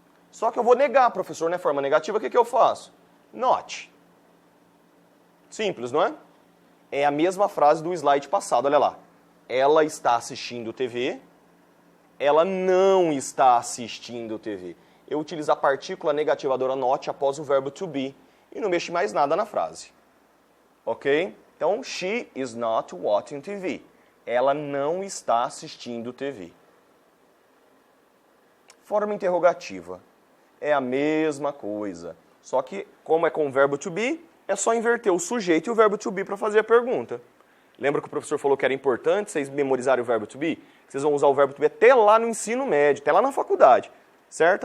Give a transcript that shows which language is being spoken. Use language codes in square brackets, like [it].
[pt] Só que eu vou negar, professor, né? Forma negativa, o que eu faço? Not. Simples, não é? É a mesma frase do slide passado, olha lá. Ela está assistindo TV. Ela não está assistindo TV. Eu utilizo a partícula negativadora not após o verbo to be e não mexo mais nada na frase. Ok? Então, [en] she is not watching TV. [pt] Ela não está assistindo TV. Forma interrogativa. É a mesma coisa. Só que, como é com o verbo to be, é só inverter o sujeito e o verbo to be para fazer a pergunta. Lembra que o professor falou que era importante vocês memorizarem o verbo to be? Vocês vão usar o verbo to be até lá no ensino médio, até lá na faculdade. Certo?